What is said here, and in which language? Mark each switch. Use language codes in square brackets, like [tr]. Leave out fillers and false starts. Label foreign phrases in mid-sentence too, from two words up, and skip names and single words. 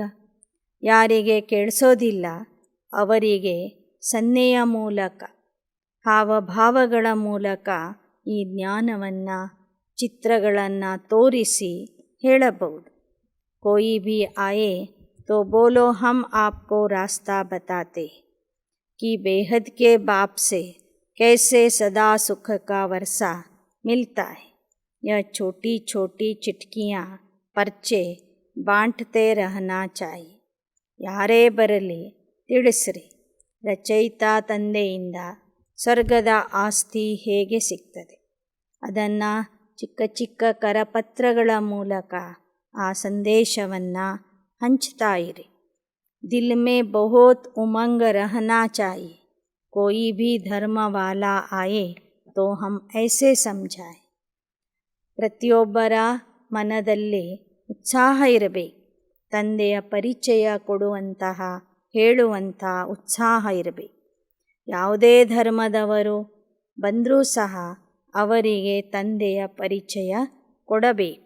[kn] ಯಾರಿಗೆ ಕೇಳಿಸೋದಿಲ್ಲ ಅವರಿಗೆ ಸನ್ನೆಯ ಮೂಲಕ, ಹಾವಭಾವಗಳ ಮೂಲಕ ಈ ಜ್ಞಾನವನ್ನು, ಚಿತ್ರಗಳನ್ನು ತೋರಿಸಿ ಹೇಳಬಹುದು. [hi] कोई भी आए तो बोलो हम आपको रास्ता बताते कि बेहद के बाप से कैसे सदा सुख का वर्षा मिलता है. यह छोटी छोटी चिटकियाँ पर्चे बांटते रहना चाहिए. [kn] ಯಾರೇ ಬರಲಿ ತಿಳಿಸ್ರಿ, ರಚಯಿತ ತಂದೆಯಿಂದ ಸ್ವರ್ಗದ ಆಸ್ತಿ ಹೇಗೆ ಸಿಗ್ತದೆ. ಅದನ್ನು ಚಿಕ್ಕ ಚಿಕ್ಕ ಕರಪತ್ರಗಳ ಮೂಲಕ ಆ ಸಂದೇಶವನ್ನು ಹಂಚ್ತಾ ಇರಿ. [hi] दिल में बहुत उमंग रहना चाहिए. कोई भी धर्म वाला आए तो हम ऐसे समझाएं. [kn] ಪ್ರತಿಯೊಬ್ಬರ ಮನದಲ್ಲಿ ಉತ್ಸಾಹ ಇರಬೇಕು. ತಂದೆಯ ಪರಿಚಯ ಕೊಡುವಂತಹ, ಹೇಳುವಂಥ ಉತ್ಸಾಹ ಇರಬೇಕು. ಯಾವುದೇ ಧರ್ಮದವರು ಬಂದರೂ ಸಹ ಅವರಿಗೆ ತಂದೆಯ ಪರಿಚಯ ಕೊಡಬೇಕು.